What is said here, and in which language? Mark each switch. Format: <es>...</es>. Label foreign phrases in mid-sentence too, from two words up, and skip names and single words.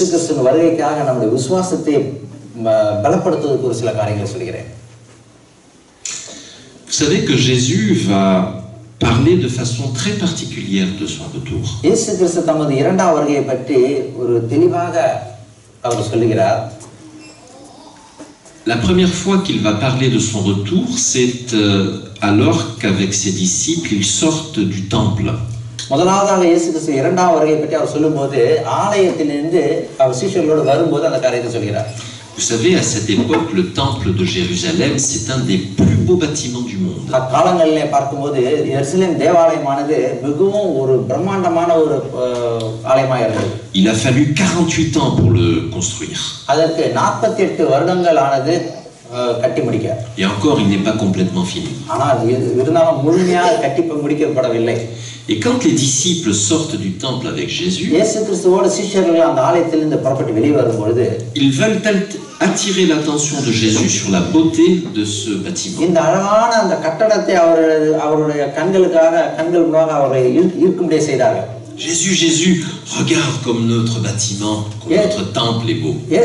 <fr>Vous savez que Jésus va parler de façon très particulière de son retour. La première fois qu'il va parler de son retour, c'est alors qu'avec ses disciples, ils sortent du temple.</fr> <ta>முதலாவதாக இயேசு கிறிஸ்து இரண்டாம் வருகை பற்றி அவர் சொல்லும்போது ஆலயத்திலிருந்து அவர் சீஷர்களோடு வரும்போது அந்த காரியத்தை சொல்கிறார்.</ta> <fr>Vous savez, à cette époque, le temple de Jérusalem, c'est un des plus beaux bâtiments du monde.</fr> <ta>அக்காலங்களிலே பார்க்கும்போது எருசலேம் தேவாலயமானது மிகவும் ஒரு பிரம்மாண்டமான ஒரு ஆலயமாக இருந்தது.</ta> <fr>Il a fallu 48 ans pour le construire.</fr> <ta>அதற்கு 48 வருடங்கள் ஆனது கட்டி முடிக்க.</ta> <fr>Et encore, il n'est pas complètement fini.</fr> <ta>ஆனால் இருந்தாலும் முழுமையாக கட்டி முடிக்கப்படவில்லை.</ta> <fr>Et quand les disciples sortent du temple avec Jésus, ils veulent attirer l'attention de Jésus sur la beauté de ce bâtiment. Jésus, Jésus, regarde comme notre bâtiment, comme notre temple est beau.</fr>